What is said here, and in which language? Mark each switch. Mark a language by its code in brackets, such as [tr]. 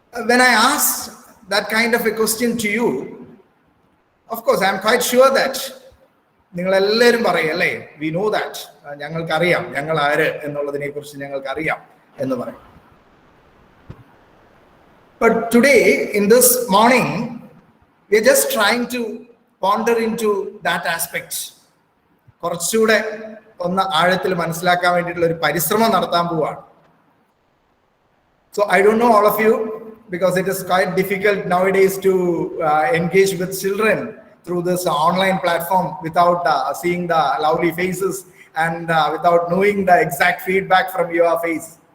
[en] When I asked that kind of a question to you, of course I am quite sure that [ml] നിങ്ങൾ എല്ലാവരും പറയും അല്ലേ, [en] we know that, [ml] ഞങ്ങൾക്കറിയാം ഞങ്ങൾ ആര് എന്നുള്ളതിനെ കുറിച്ച് ഞങ്ങൾക്കറിയാം എന്ന് പറയും. [en] But today in this morning we are just trying to ponder into that aspect. [ml] കുറച്ചുകൂടെ ഒന്ന് ആഴത്തിൽ മനസ്സിലാക്കാൻ വേണ്ടിയിട്ടുള്ള ഒരു പരിശ്രമം നടത്താൻ പോവാണ്. [en] So I don't know all of you, because it is quite difficult nowadays to engage with children through this online platform without seeing the lovely faces and without knowing the exact feedback from your face.